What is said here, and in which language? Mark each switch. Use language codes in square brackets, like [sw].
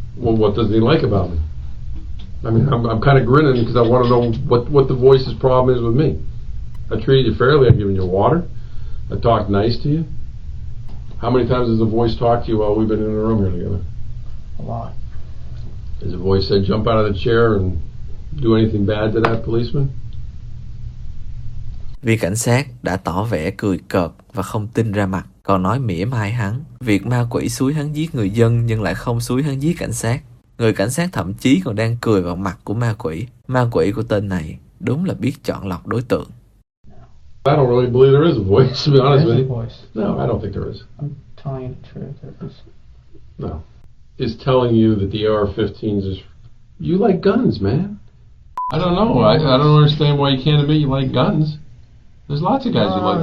[en] Well, what does he like about me? I mean, I'm kind of grinning because I want to know what the voice's problem is with me. I treated you fairly. I've given you water. I talked nice to you. How many times has the voice talked to you while we've been in the room here together? A lot. Has the voice said jump out of the chair and do anything bad to that policeman? [vi] Vì cảnh sát đã tỏ vẻ cười cợt và không tin ra mặt, còn nói mỉa mai hắn. Việc ma quỷ xúi hắn giết người dân nhưng lại không xúi hắn giết cảnh sát. Người cảnh sát thậm chí còn đang cười vào mặt của ma quỷ. Ma quỷ của tên này đúng là biết chọn lọc đối tượng. [en] I don't really believe there is a voice, to be honest with you. There is a voice. No, I don't think there is. I'm telling you the truth. There is. No. Is telling you that the AR-15s is... You like guns, man. I don't know. I don't understand why you can't admit you like guns. There's lots of guys who like...